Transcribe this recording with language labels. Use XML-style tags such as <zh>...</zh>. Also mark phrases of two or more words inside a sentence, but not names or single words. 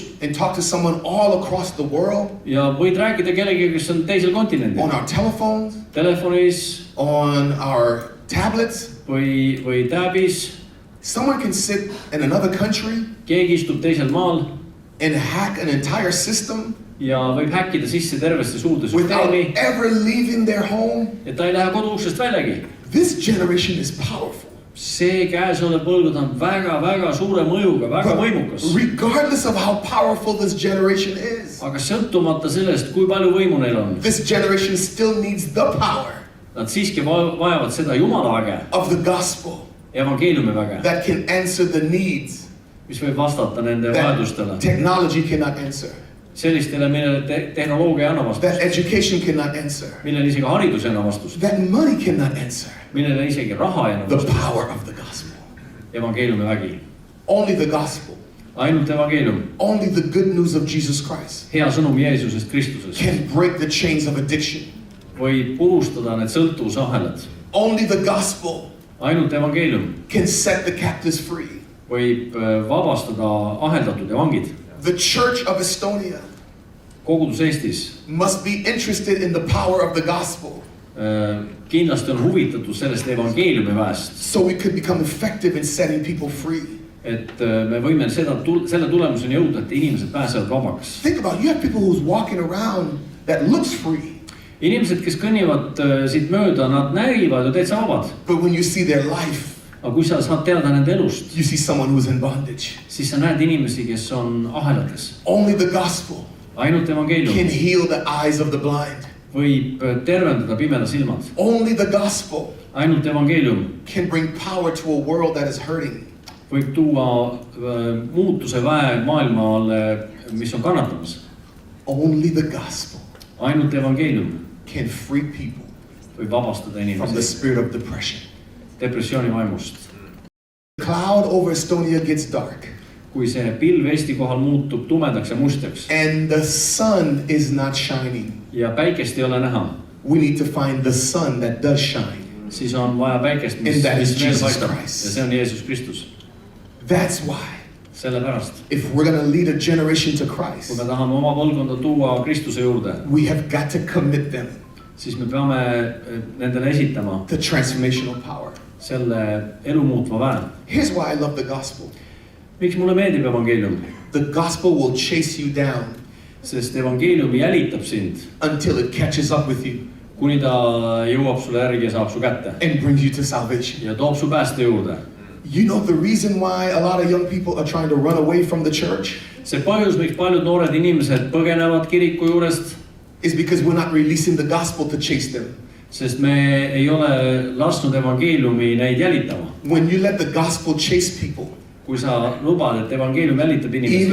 <en>and talk to someone all across the world</en> <et>ja võid rääkida kellegagi, kes on teisel</et> <en>on</en> <et>kontinendil,</et> <en>our telephones,</en> <et>telefonis</et> <en>on our tablets.</en> <et>või tääbis.</et> <en>Someone can sit in another country</en> <et>Keegi istub teisel maal</et> <en>and hack an entire system</en> <et>ja võib häkkida sisse tervesse suurde</et> <en>without</en> <et>süsteemi,</et> <en>ever leaving their home.</en> <et>et ta ei lähe koduuksest väljagi.</et> <en>This generation is powerful.</en> <et>See käesolev põlvkond on väga suure mõjuga, väga võimukas.</et> <en>Regardless of how powerful this generation is,</en> <et>Aga sõltumata sellest, kui palju võimu neil on,</et> <en>this generation still needs the power</en> <et>nad siiski vajavad seda Jumala väge,</et> <en>of the gospel</en> <et>evangeeliumi väge,</et> <en>that can answer the needs</en> <et>mis võib vastata nende</et> <en>that</en> <et>vajadustele.</et> <en>technology cannot answer,</en> <et>Sellistele, millele tehnoloogia ei anna</et> <en>that</en> <et>vastust,</et> <en>education cannot answer,</en> <et>millele isegi haridus ei anna vastust,</et> <en>that money cannot answer.</en> <et>millele isegi raha ei anna</et> <en>The</en> <et>vastust.</et> <en>power of the gospel.</en> <et>Evangeeliumi vägi.</et> <en>Only the gospel,</en> <et>Ainult evangeelium,</et> <en>only the good news of Jesus Christ</en> <et>hea sõnum Jeesusest Kristusest,</et> <en>can break the chains of addiction.</en> <et>võib purustada need sõltuvusahelad.</et> <en>Only the gospel</en> <et>Ainult evangeelium</et> <en>can set the captives free.</en> <et>võib vabastada aheldatud ja vangid.</et> <en>The Church of Estonia</en> <et>Kogudus Eestis</et> <en>must be interested in the power of the gospel</en> <et>kindlasti on huvitatud sellest evangeeliumi väest,</et> <en>so we could become effective in setting people free.</en> <et>et me võime selle tulemuseni jõuda, et inimesed pääsevad vabaks.</et> <en>Think about it. You have people who's walking around that looks free,</en> <et>Inimesed, kes kõnnivad siit mööda, nad näivad ju täitsa vabad.</et> <en>but when you see their life,</en> <et>Aga kui sa saad teada nende elust,</et> <en>you see someone who's in bondage.</en> <et>siis sa näed inimesi, kes on ahelates.</et> <en>Only the gospel</en> <et>Ainult</et> <en>can</en> <et>evangeelium</et> <en>heal the eyes of the blind.</en> <et>võib tervendada pimeda silmad.</et> <en>Only the gospel</en> <et>Ainult evangeelium</et> <en>can bring power to a world that is hurting.</en> <et>võib tuua muutuse väe maailmale, mis on kannatamas.</et> <en>Only the gospel</en> <et>Ainult evangeelium</et> <en>can free people</en> <et>võib vabastada</et> <en>from the</en> <et>inimesi</et> <en>spirit of depression.</en> <et>depressiooni vaimust.</et> <en>The cloud over Estonia gets dark</en> <et>Kui see pilv Eesti kohal muutub tumedaks ja mustaks</et> <en>and the sun is not shining.</en> <et>ja päikest ei ole näha,</et> <en>We need to find the sun that does shine.</en> <et>siis on vaja päikest, mis</et> <en>And that is</en> <et>veel</et> <en>Jesus</en> <et>paistab.</et> <en>Christ.</en> <et>Ja see on Jeesus Kristus.</et> <en>That's why</en> <et>Sellepärast,</et> <en>if we're going to lead a generation to</en> <et>kui</et> <en>Christ,</en> <et>me tahame oma põlvkonda tuua Kristuse juurde,</et> <en>we have got to commit them</en> <et>siis me peame nendele esitama</et> <en>to transformational power.</en> <et>selle elu muutva väe.</et> <en>Here's why I love the gospel.</en> <et>Miks mulle meeldib evangeelium?</et> <en>The gospel will chase you down</en> <et>Sest evangeelium jälitab sind,</et> <en>until it catches up with you</en> <et>kuni ta jõuab sulle järgi ja saab su kätte</et> <en>and brings you to salvation.</en> <et>ja toob su pääste juurde.</et> <en>You know the reason why a lot of young people are trying to run away from the church</en> <et>See põhjus, miks paljud noored inimesed põgenevad kiriku juurest,</et> <en>is because we're not releasing the gospel to chase them.</en> <et>sest me ei ole lasknud evangeeliumi neid jälitama.</et> <en>When you let the gospel chase people,</en> <et>Kui sa lubad, et evangeelium jälitab</et> <en>even</en> <et>inimesi,</et>